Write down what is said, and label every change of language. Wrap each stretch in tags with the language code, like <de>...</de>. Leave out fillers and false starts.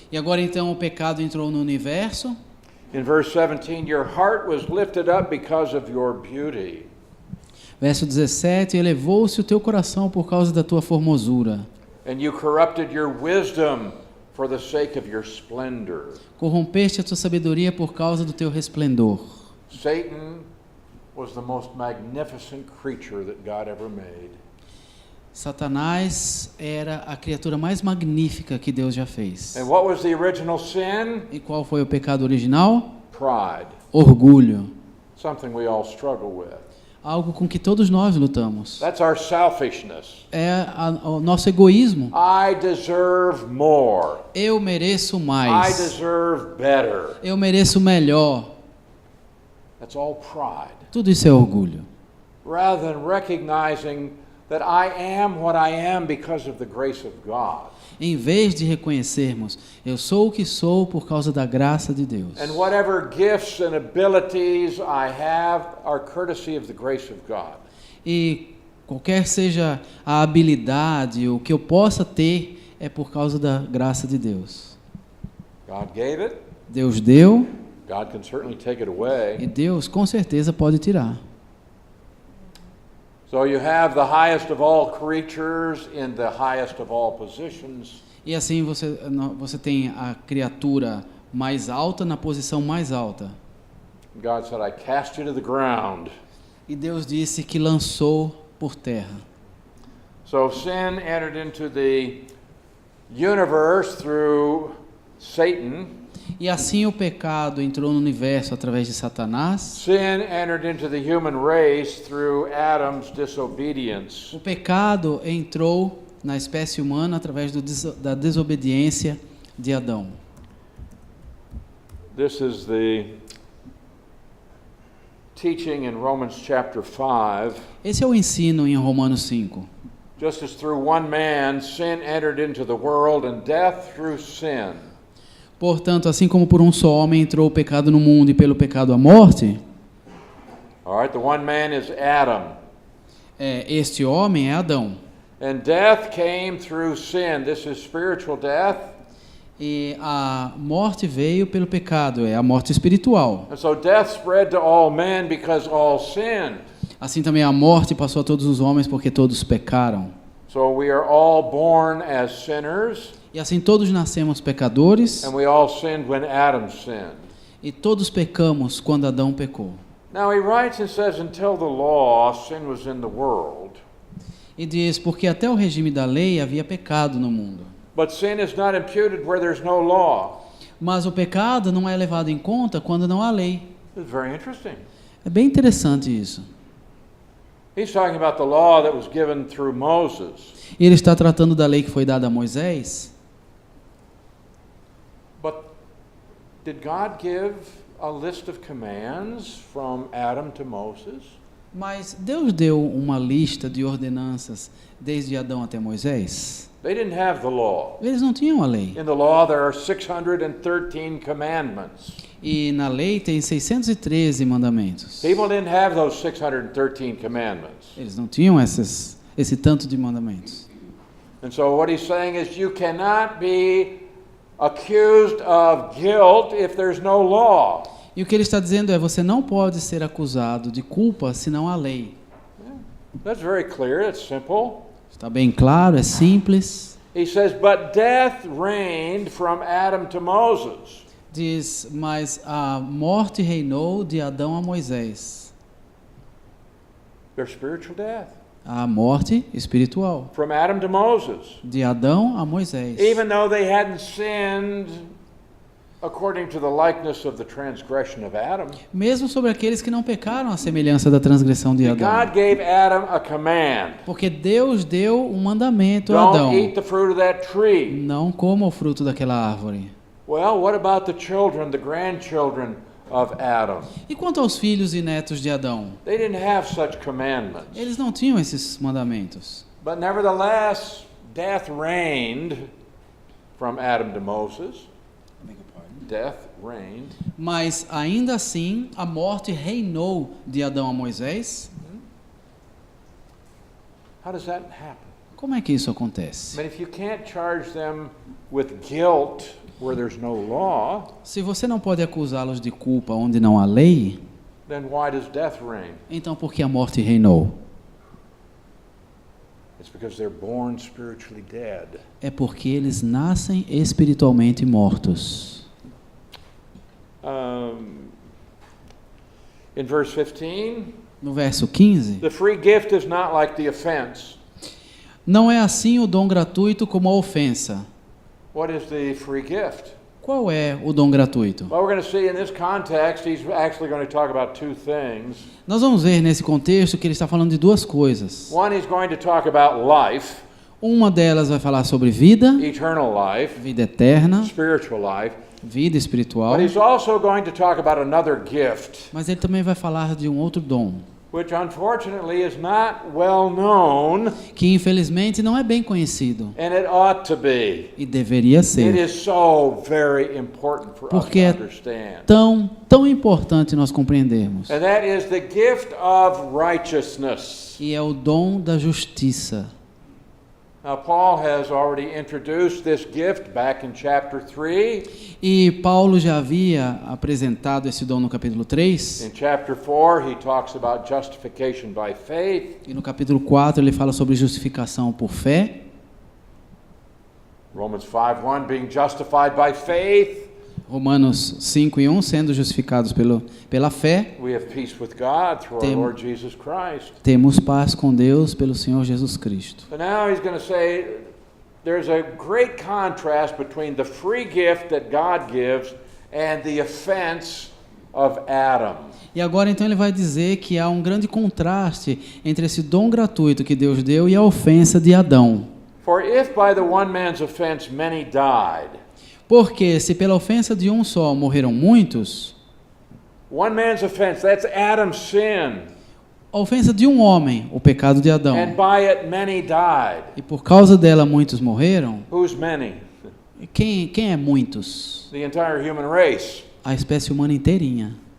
<pt>E agora então o pecado entrou no universo.</pt> <en>In verse 17, your heart was lifted up because of your beauty.</en> <pt>Verso 17, elevou-se o teu coração por causa da tua formosura.</pt> <en>And you corrupted your wisdom for the sake of your splendor.</en> <pt>Corrompeste a tua sabedoria por causa do teu resplendor.</pt> <en>Satan was the most magnificent creature that God ever made.</en> <pt>Satanás era a criatura mais magnífica que Deus já fez.</pt> <en>And what was the original sin?</en> <pt>E qual foi o pecado original?</pt> <en>Pride.</en> <pt>Orgulho.</pt> <en>Something we all struggle with.</en> <pt>Algo com que todos nós lutamos.</pt> <en>That's our selfishness.</en> <pt>É o nosso egoísmo.</pt> <en>I deserve more.</en> <pt>Eu mereço</pt> <en>I</en> <pt>mais.</pt> <en>deserve better.</en> <pt>Eu mereço melhor.</pt> <en>That's all pride.</en> <pt>Tudo isso é orgulho.</pt> <en>Rather than recognizing that I am what I am because of the grace of God.</en> <pt>Em vez de reconhecermos, eu sou o que sou por causa da graça de Deus.</pt> <en>And whatever gifts and abilities I have are courtesy of the grace of God.</en> <pt>E qualquer seja a habilidade, o que eu possa ter, é por causa da graça de Deus.</pt> <en>God gave it.</en> <pt>Deus deu</pt> <en>God can certainly take it</en> <pt>e</pt> <en>away.</en> <pt>Deus com certeza pode tirar.</pt> <en>So you have the highest of all creatures in the highest of all positions.</en> <pt>E assim você tem a criatura mais alta na posição mais alta.</pt> <en>God said, I cast you to the ground.</en> <pt>E Deus disse que lançou por terra.</pt> <en>So sin entered into the universe through Satan.</en> <pt>E assim o pecado entrou no universo através de Satanás.</pt> <en>Sin entered into the human race through Adam's disobedience.</en> <pt>O pecado entrou na espécie humana através da desobediência de Adão.</pt> <en>This is the teaching in Romans chapter 5.</en> <pt>Esse é o ensino em Romanos 5.</pt> <en>Just as through one man sin entered into the world and death through sin.</en> <pt>Portanto, assim como por um só homem entrou o pecado no mundo e pelo pecado a morte,</pt> <en>All right, the one man is Adam.</en> <pt>este homem é Adão.</pt> <en>And death came through sin. This is spiritual death.</en> <pt>E a morte veio pelo pecado, é a morte espiritual.</pt> <en>And so death spread to all men because all sinned.</en> <pt>Assim também a morte passou a todos os homens porque todos pecaram.</pt> <en>So we are all born as sinners,</en> <pt>E assim todos nascemos pecadores</pt> <en>and we all sinned when Adam sinned.</en> <pt>e todos pecamos quando Adão pecou.</pt> <en>Now he writes and says, until the law, sin was in the world.</en> <pt>E diz, porque até o regime da lei havia pecado no mundo.</pt> <en>But sin is not imputed where there's no law.</en> <pt>Mas o pecado não é levado em conta quando não há lei.</pt> <en>It's very interesting.</en> <pt>É bem interessante isso.</pt> <en>He's talking about the law that was given through Moses.</en> <pt>E ele está tratando da lei que foi dada a Moisés.</pt> <en>But did God give a list of commands from Adam to Moses?</en> <pt>Mas Deus deu uma lista de ordenanças desde Adão até Moisés?</pt> <en>They didn't have the law.</en> <pt>Eles não tinham a lei.</pt> <en>In the law there are 613 commandments.</en> <pt>E na lei tem 613 mandamentos.</pt> <en>People didn't have those 613 commandments.</en> <pt>Eles não tinham esse tanto de mandamentos.</pt> <en>And so what he's saying is you cannot be accused of guilt if there's no law.</en> <pt>E o que ele está dizendo é, você não pode ser acusado de culpa se não há lei.</pt> <en>That's very clear, it's simple.</en> <pt>Está bem claro, é simples.</pt> <en>He says, but death reigned from Adam to Moses.</en> <pt>Diz, mas a morte reinou de Adão a Moisés.</pt> <en>Their spiritual death.</en> <pt>A morte espiritual.</pt> <en>From Adam to Moses.</en> <pt>De Adão a Moisés.</pt> <en>Even though they hadn't sinned according to the likeness of the transgression of Adam.</en> <pt>Mesmo sobre aqueles que não pecaram à semelhança da transgressão de Adão.</pt> <en>God gave Adam a command.</en> <pt>Porque Deus deu um mandamento a Adão.</pt> <en>Don't eat the fruit of that tree.</en> <pt>Não coma o fruto daquela árvore.</pt> <en>Well, what about the children, the grandchildren of Adam?</en> <pt>E quanto aos filhos e netos de Adão?</pt> <en>They didn't have such commandments.</en> <pt>Eles não tinham esses mandamentos.</pt> <en>But nevertheless, death reigned from Adam to Moses. Death reigned.</en> <pt>Mas ainda assim, a morte reinou de Adão a Moisés.</pt> <en>How does that happen?</en> <pt>Como é que isso</pt> <en>I</en> <pt>acontece?</pt> <en>mean, if you can't charge them with guilt where there's no law,</en> <pt>Se você não pode acusá-los de culpa onde não há lei,</pt> <en>then why does death reign?</en> <pt>então por que a morte reinou?</pt> <en>It's because they're born spiritually dead.</en> <pt>É porque eles nascem espiritualmente mortos.</pt> <en>In verse 15,</en> <pt>No verso 15,</pt> <en>the free gift is not like the offense.</en> <pt>não é assim o dom gratuito como a ofensa.</pt> <en>What is the free gift?</en> <pt>Qual é o dom gratuito?</pt> <en>Well, we're going to see in this context, he's actually going to talk about two things.</en> <pt>Nós vamos ver nesse contexto que ele está falando de duas coisas.</pt> <en>One, he's going to talk about life,</en> <pt>Uma delas vai falar sobre vida,</pt> <en>eternal life,</en> <pt>vida eterna,</pt> <en>spiritual life.</en> <pt>vida espiritual,</pt> <en>But he's also going to talk about another gift,</en> <pt>mas ele também vai falar de um outro dom,</pt> <en>which unfortunately is not well known,</en> <pt>que infelizmente não é bem conhecido,</pt> <en>and it ought to be.</en> <pt>e deveria</pt> <en>It</en> <pt>ser.</pt> <en>is so very important for us</en> <pt>Porque</pt> <en>to</en> <pt>é</pt> <en>understand.</en> <pt>tão importante nós compreendermos.</pt> <en>And that is the gift of righteousness.</en> <pt>E é o dom da justiça.</pt> <en>Now, Paul has already introduced this gift back in chapter 3.</en> <pt>E Paulo já havia apresentado esse dom no capítulo 3.</pt> <en>In chapter 4, he talks about justification by faith.</en> <pt>E no capítulo 4 ele fala sobre justificação por fé.</pt> <en>Romans 5:1, being justified by faith.</en> <pt>Romanos 5:1, sendo justificados pela fé,</pt> <en>We have peace with God through our Lord Jesus Christ.</en> <pt>temos paz com Deus pelo Senhor Jesus Cristo.</pt> <en>So now he's going to say there's a great contrast between the free gift that God gives and the offense of Adam.</en> <pt>E agora então ele vai dizer que há um grande contraste entre esse dom gratuito que Deus deu e a ofensa de Adão.</pt> <en>For if by the one man's offense many died,</en> <pt>Porque se pela ofensa de um só morreram muitos,</pt> <en>one man's offense, that's Adam's sin,</en> <pt>a ofensa de um homem, o pecado de Adão,</pt> <en>and by it many died.</en> <pt>e por causa dela muitos morreram,</pt> <en>Who's many?</en> <pt>quem é muitos?</pt> <en>The entire human race.</en> <pt>A espécie humana inteirinha.</pt>